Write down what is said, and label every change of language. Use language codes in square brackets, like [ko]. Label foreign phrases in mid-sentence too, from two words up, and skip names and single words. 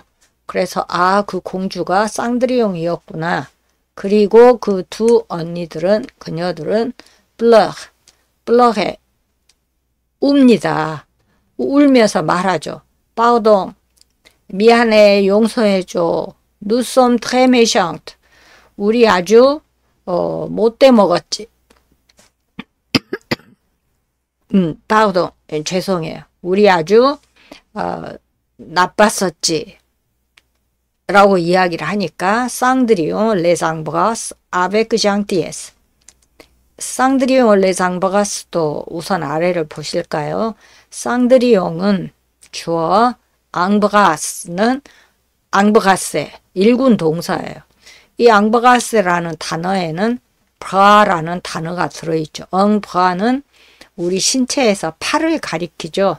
[ko] 그래서 그 공주가 쌍드리옹이었구나. 그리고 그 두 언니들은 그녀들은 블럭에 웁니다. 울면서 말하죠. Pardon, 미안해, 용서해줘. [fr] Nous sommes très méchantes. [ko] 우리 아주 못돼 먹었지. pardon, 죄송해요. 우리 아주 나빴었지. 라고 이야기를 하니까 쌍드리옹 [fr] les embrasse avec gentillesse. [ko] 쌍드리옹 [fr] les embrasse [ko] 도 우선 아래를 보실까요? 쌍드리옹은 주어, embrasse는 embrasser, 일군 동사예요. 이 embrasser라는 단어에는 bra라는 단어가 들어있죠. embras는 우리 신체에서 팔을 가리키죠.